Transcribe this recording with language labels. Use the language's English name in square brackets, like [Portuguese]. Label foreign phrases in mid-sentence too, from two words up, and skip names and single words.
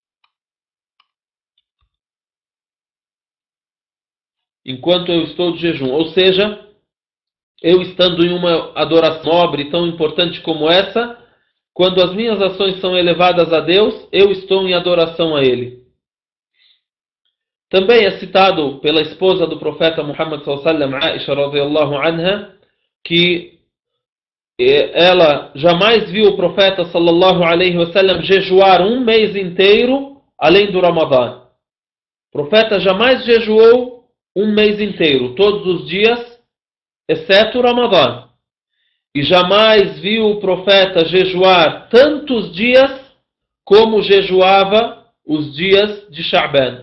[Portuguese] Enquanto eu estou de jejum. Ou seja, eu estando em uma adoração nobre tão importante como essa, quando as minhas ações são elevadas a Deus, eu estou em adoração a Ele. Também é citado pela esposa do profeta Muhammad [Arabic] صلى الله عليه وسلم, [Portuguese] Aisha [Arabic] رضي الله عنها, [Portuguese] que ela jamais viu o profeta [Arabic] صلى الله عليه وسلم [Portuguese] jejuar um mês inteiro além do Ramadã. O profeta jamais jejuou um mês inteiro, todos os dias, exceto o Ramadã. E jamais viu o profeta jejuar tantos dias como jejuava os dias de Sha'ban.